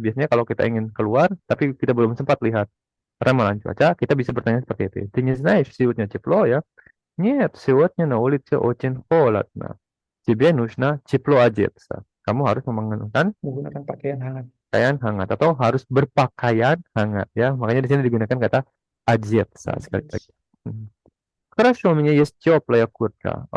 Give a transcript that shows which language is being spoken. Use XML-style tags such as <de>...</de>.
<id>Biasanya kalau kita ingin keluar tapi kita belum sempat lihat ramalan cuaca, kita bisa bertanya seperti itu.</id> <ru>Ты не знаешь, сегодня тепло ya. Нет, сегодня на улице очень холодно. Тебе нужно тепло одеться.</ru> <id>Kamu harus menggunakan pakaian hangat atau harus berpakaian hangat ya. Makanya di sini digunakan kata одеться sekali lagi.</id> <ru>Хорошо, у меня есть теплая куртка.</ru>